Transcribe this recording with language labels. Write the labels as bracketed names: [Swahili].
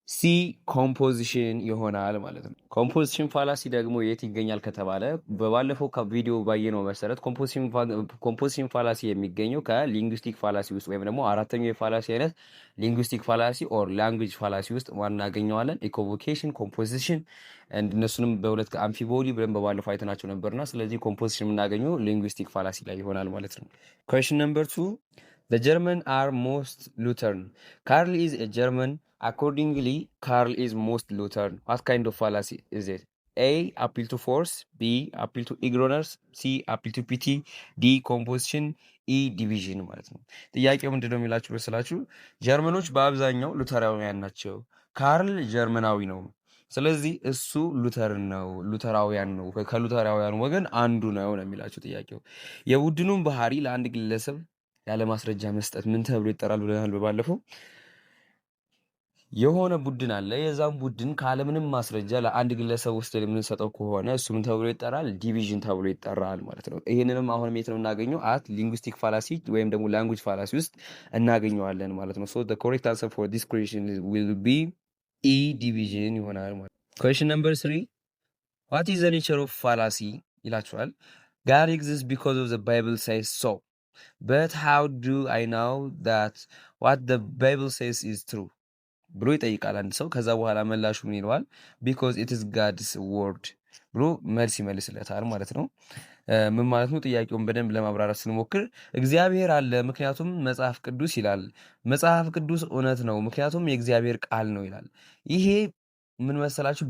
[Amharic] ሲ ኮምፖዚሽን ይሆናል ማለት ነው። ኮምፖዚሽን ፋላሲ ደግሞ የት ይገኛል ከተባለ በባለፈው ከቪዲዮ ባየነው መሰረት ኮምፖዚሽን ፋላሲ የሚገኘው ከሊንጉስቲክ ፋላሲ ውስጥ ወይም ደግሞ አራተኛው የፋላሲ አይነት ሊንጉስቲክ ፋላሲ ኦር ላንጉጅ ፋላሲ ውስጥ እናገኘዋለን። ኢኮቮኬሽን፣ ኮምፖዚሽን እነሱንም በሁለት አምፊቦሊ ብለን በባለፈው አይተናቸው ነበርና ስለዚህ ኮምፖዚሽን የምናገኘው ሊንጉስቲክ ፋላሲ ላይ ይሆናል ማለት ነው። ኩዌስችን ነምበር 2, [English] the German are most Lutheran. Karl is a German. Accordingly, Karl is most Lutheran. What kind of fallacy is it? A, appeal to force. B, appeal to ignorance. C, appeal to pity. D, composition. [Amharic] E, division ማለት ነው። ጥያቄው ምንድነው የሚላችሁ መሰላችሁ? ጀርመኖች በአብዛኛው ሉተራውያን ናቸው። ካርል ጀርመናዊ ነው። ስለዚህ እሱ ሉተራውያን ነው፣ ከሉተራውያን ወገን አንዱ ነው የሚላችሁ ጥያቄው። የቡድኑን ባህሪ ለአንድ ግለሰብ ያለ ማስረጃ መስጠት ምን ተብሎ ይጠራል ብለናል በባለፈው። የሆነ ቡድን አለ፣ የዛም ቡድን ካለምንም ማስረጃ ለአንድ ግለሰብ ውስጥ የምንሰጠው ከሆነ እሱ ምን ተብሎ ይጠራል? ዲቪዥን ተብሎ ይጠራል ማለት ነው። ይህንንም አሁን የት ነው እናገኘው? አት ሊንጉስቲክ ፋላሲ ወይም ደግሞ ላንጉጅ ፋላሲ ውስጥ እናገኘዋለን ማለት ነው። [English] ሶ the correct answer for this question will be E, division [Amharic] ይሆናል ማለት ነው። [English] question number 3, what is the nature of fallacy [Amharic] ይላችኋል። [English] God exists because of the Bible says so. But how do I know that what the Bible says is true? [Amharic] ብሎ ይጠይቃል አንድ ሰው። ከዛ በኋላ መላሹ ምን ይለዋል? [English] because it is God's word [Amharic] ብሎ መልስ ይመልስለታል ማለት ነው። ምን ማለት ነው? ጥያቄውን በደንብ ለማብራራት ስንሞክር እግዚአብሔር አለ ምክንያቱም መጽሐፍ ቅዱስ ይላል። መጽሐፍ ቅዱስ እውነት ነው ምክንያቱም የእግዚአብሔር ቃል ነው ይላል። ይሄ ምን መሰላችሁ?